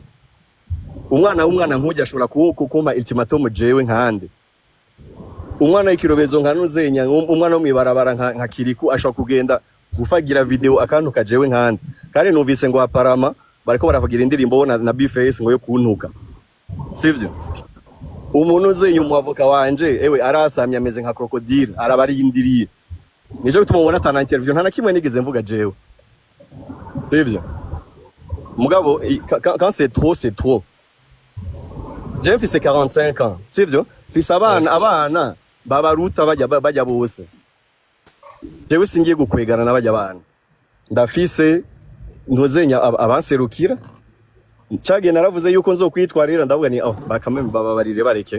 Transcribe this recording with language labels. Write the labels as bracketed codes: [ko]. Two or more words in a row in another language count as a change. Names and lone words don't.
[rn] Umwana nkujya ashobora kumpa ultimatum jewe nkande umwana w'ikirobezo nkanuzenya umwana wo mwibarabara nka Kiriku ashobora kugenda gufagira video akantu kajewe nkande kandi numvise ngo aparama bariko baravugira indirimbo na B-Face ngo yo kuntuka. Sivyo? Umuntu uzenya umwavoka wanje ewe arasamye ameze nka crocodile arabarindiriye. Nijo bituma ubona atana interview nta nakimwe nigeze mvuga jewe. Sivyo? Mugabo [fr] quand c'est trop. [rn] Je mfise 45 ans. Sivyo? Fise abana babaruta bajya bose. Jewe singiye gukwegana n'abajya abana. Ndafise ntozenya abanserukira. Cyage naravuze yuko nzokwitwarira ndavuga ni bakameme bababarire bareke.